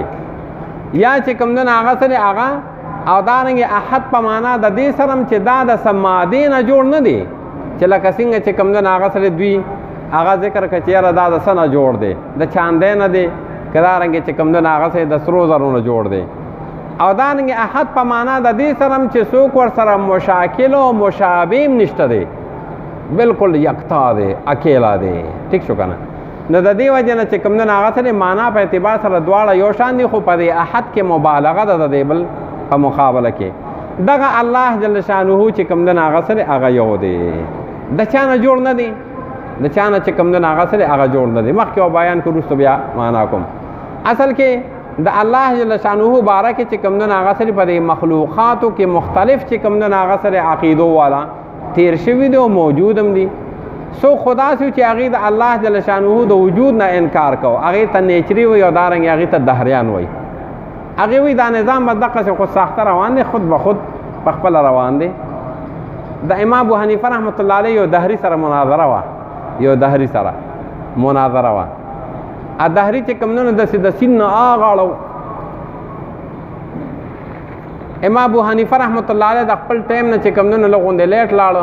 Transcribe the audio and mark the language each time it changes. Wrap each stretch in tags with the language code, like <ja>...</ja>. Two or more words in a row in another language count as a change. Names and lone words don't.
<ps>یا چې کوم نه هغه سره هغه او دارنګې احد په معنا د دې سره چې دا د سمادې نه جوړ نه دی چې لکه څنګه چې کوم نه هغه سره دوی هغه ذکر کړه چې یاره دا د څه نه جوړ دی د چاندې نه دی که دارنګې چې کوم نه هغه سره د سرو زرو نه جوړ دی. او دارنګې احد په معنا د دې سره چې څوک ورسره مشاکل او مشابه نشته دی بالکل یکتا دی اکیلا دی. ٹھیک شو که نه. نو د دې وجه نه چې کوم نه هغه سره معنا په اعتبار سره دواړه یو شان دي خو په دې احد کې مبالغه ده د دې بل په مقابله کې. دغه</ps> <ar>الله جل شانه</ar> <ps>چې کوم نه هغه سره هغه یو دی د چا نه جوړ نه دی د چا نه چې کوم دونه هغه سره هغه جوړ نه دی. مخکې او بیان کړو وروسته بیا معنا کوم. اصل کې د</ps> <ar>الله جل شانه</ar> <ps>باره کې چې کوم دونه هغه سره په دې مخلوقاتو کې مختلف چې کوم دونه هغه سره عقیدو والا تیر شوي دي او موجود هم دي. سو خدا سو چې هغې د</ps> <ar>الله جل شانه</ar> <ps>د وجود نه انکار کو، هغې ته نیچري وي او دارنګې هغې ته دهریان وي. هغې وایي دا نظام به دقسې خود ساخته روان دی، خود به خود په خپله روان دی. د امام ابو حنیفه</ps> <ar>رحمت الله علیه</ar> <ps>یو دهري سره مناظره وه، یو دهري سره مناظره وه. ا دهري چې کوم نه داسې د سیند نه اغاړو. امام ابو حنیفه</ps> <ar>رحمت الله علیه</ar> <ps>د خپل ټایم نه چې کوم نه لږ غوندې لیټ لاړو.</ps>